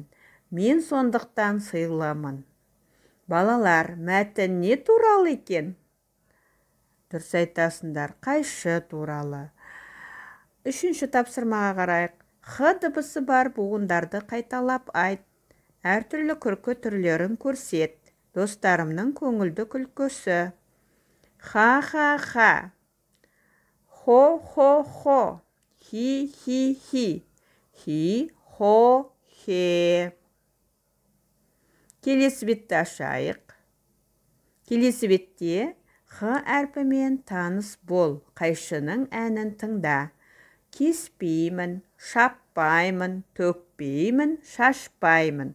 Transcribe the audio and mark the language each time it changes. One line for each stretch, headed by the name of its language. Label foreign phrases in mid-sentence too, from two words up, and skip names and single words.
Kazakh: Мен сондықтан сыйлымын. Балалар, мәтін не туралы екен? Дұрыс айтасыңдар, қайшы туралы. Үшінші тапсырмаға қарайық. Х дыбысы бар буындарды қайталап айт. Әртүрлі күлкі түрлерін көрсет. Достарымның көңілді күлкісі. Ха-ха-ха. Хо-хо-хо. Хи-хи-хи. Хи-хо-хе. Келесі бетті ашайық. Келесі бетте Х әрпімен таныс бол. Қайшының әнін тыңда. Кеспеймін, шаппаймын, төкпеймін, шашпаймын.